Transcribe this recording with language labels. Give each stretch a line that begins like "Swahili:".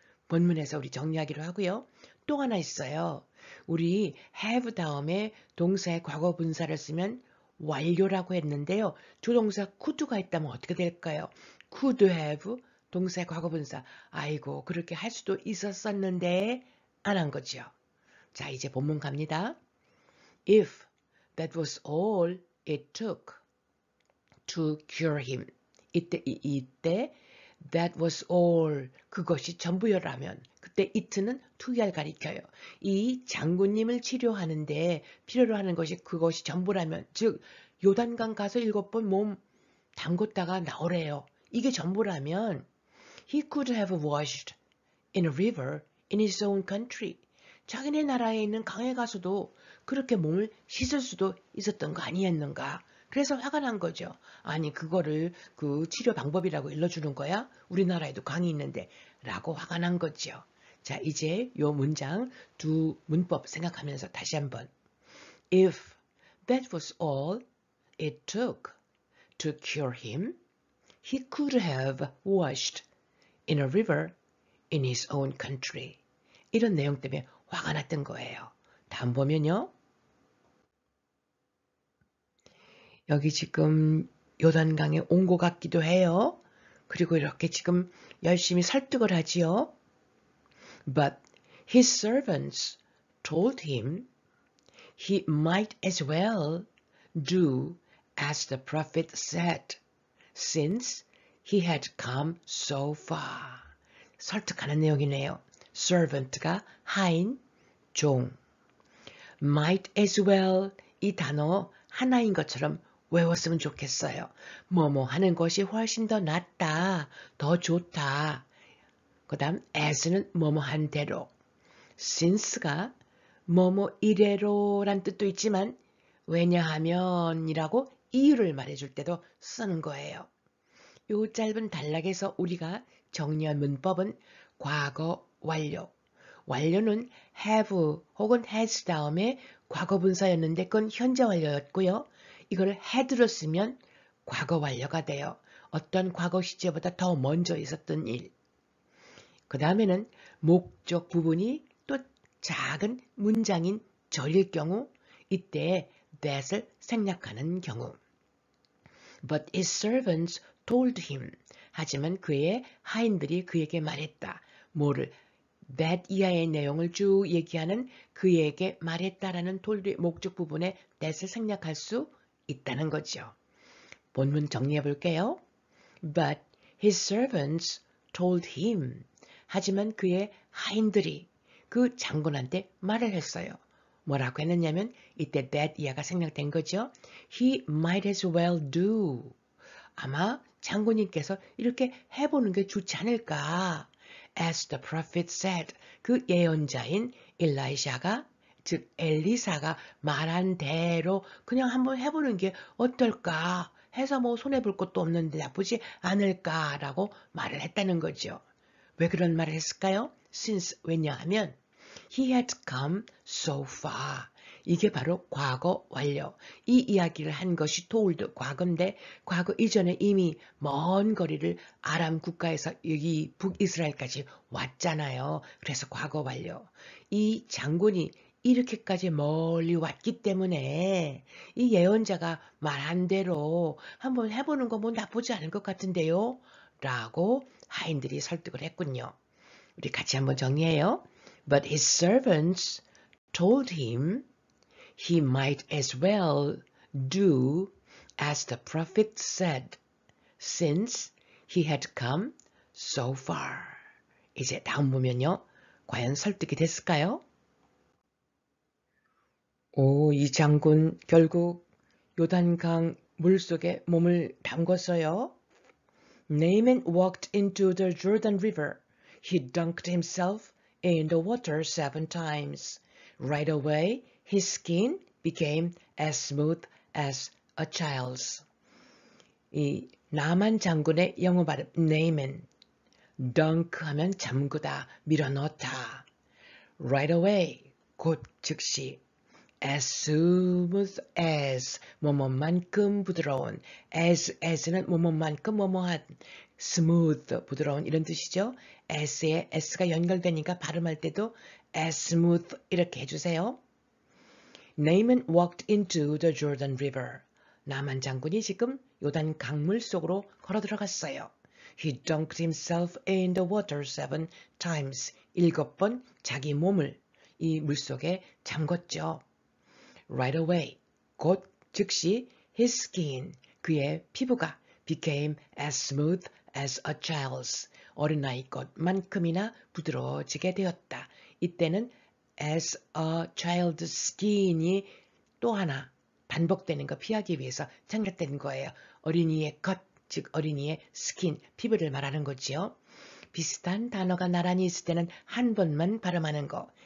Korean: 본문에서 우리 정리하기로 하고요. 또 하나 있어요. 우리 have 다음에 동사의 과거 분사를 쓰면 완료라고 했는데요. 조동사 could가 있다면 어떻게 될까요?
English: could have
Korean: 동사의 과거 분사. 아이고 그렇게 할 수도 있었었는데 안 한 거죠. 자 이제 본문 갑니다.
English: If that was all it took to cure him.
Korean: 이때
English: that was all
Korean: 그것이 전부여라면 그때 it는 to를 가리켜요. 이 장군님을 치료하는데 필요로 하는 것이 그것이 전부라면 즉 요단강 가서 7번 몸 담궜다가 나오래요. 이게 전부라면
English: he could have washed in a river in his own country.
Korean: 자기네 나라에 있는 강에 가서도 그렇게 몸을 씻을 수도 있었던 거 아니었는가. 그래서 화가 난 거죠. 아니 그거를 그 치료 방법이라고 일러주는 거야? 우리나라에도 강이 있는데 라고 화가 난 거죠. 자 이제 요 문장 두 문법 생각하면서 다시 한번
English: If that was all it took to cure him, he could have washed in a river in his own country.
Korean: 이런 내용 때문에 화가 났던 거예요. 다음 보면요. 여기 지금 요단강에 온 것 같기도 해요. 그리고 이렇게 지금 열심히 설득을 하지요.
English: But his servants told him he might as well do as the prophet said, since he had come so far.
Korean: 설득하는 내용이네요. servant가 하인, 종. might as well 이 단어 하나인 것처럼 외웠으면 좋겠어요. 뭐뭐 하는 것이 훨씬 더 낫다, 더 좋다. 그 다음 as는 뭐뭐 한 대로. since가 뭐뭐 이래로란 뜻도 있지만 왜냐하면이라고 이유를 말해줄 때도 쓰는 거예요. 요 짧은 단락에서 우리가 정리한 문법은 과거 완료. 완료는 have 혹은 has 다음에 과거 분사였는데 그건 현재 완료였고요. 이걸 had로 쓰면 과거 완료가 돼요. 어떤 과거 시제보다 더 먼저 있었던 일. 그 다음에는 목적 부분이 또 작은 문장인 절일 경우 이때 that을 생략하는 경우.
English: But his servants told him.
Korean: 하지만 그의 하인들이 그에게 말했다. 뭐를? that 이하의 내용을 쭉 얘기하는 그에게 말했다라는 told의 목적 부분에 that을 생략할 수 있다는 거죠. 본문 정리해 볼게요.
English: But his servants told him.
Korean: 하지만 그의 하인들이 그 장군한테 말을 했어요. 뭐라고 했느냐면 이때 that 이하가 생략된 거죠.
English: He might as well do.
Korean: 아마 장군님께서 이렇게 해보는 게 좋지 않을까.
English: As the prophet said.
Korean: 그 예언자인 엘라이샤가 즉 엘리사가 말한 대로 그냥 한번 해보는 게 어떨까. 해서 뭐 손해볼 것도 없는데 나쁘지 않을까라고 말을 했다는 거죠. 왜 그런 말을 했을까요?
English: Since
Korean: 왜냐하면
English: he had come so far.
Korean: 이게 바로 과거 완료. 이 이야기를 한 것이 told 과거인데 과거 이전에 이미 먼 거리를 아람 국가에서 여기 북이스라엘까지 왔잖아요. 그래서 과거 완료. 이 장군이 이렇게까지 멀리 왔기 때문에 이 예언자가 말한 대로 한번 해보는 거 뭐 나쁘지 않을 것 같은데요. 라고 하인들이 설득을 했군요. 우리 같이 한번 정리해요.
English: But his servants told him he might as well do as the prophet said, since he had come so far.
Korean: 이제 다음 보면요. 과연 설득이 됐을까요? 이 장군 결국 요단강 물속에 몸을 담궜어요.
English: Naaman walked into the Jordan River. He dunked himself in the water 7 times. Right away, his skin became as smooth as a child's.
Korean: 이 나만 장군의 영어 발음 Naaman. dunk 하면 잠그다, 밀어넣다.
English: Right away,
Korean: 곧 즉시.
English: As smooth as,
Korean: 뭐뭐만큼 부드러운. as는 뭐뭐만큼 뭐뭐한. smooth, 부드러운 이런 뜻이죠. as에 s가 연결되니까 발음할 때도 as smooth 이렇게 해주세요.
English: Naaman walked into the Jordan River.
Korean: 나만 장군이 지금 요단 강물 속으로 걸어 들어갔어요.
English: He dunked himself in the water 7 times.
Korean: 7번 자기 몸을 이 물속에 잠궜죠.
English: Right away,
Korean: 곧 즉시
English: his skin,
Korean: 그의 피부가
English: became as smooth as a child's,
Korean: 어린아이 것만큼이나 부드러워지게 되었다. 이때는
English: as a child's skin
Korean: 이 또 하나 반복되는 거 피하기 위해서 생략된 거예요. 어린이의 것, 즉 어린이의 skin, 피부를 말하는 거지요. 비슷한 단어가 나란히 있을 때는 한 번만 발음하는 거.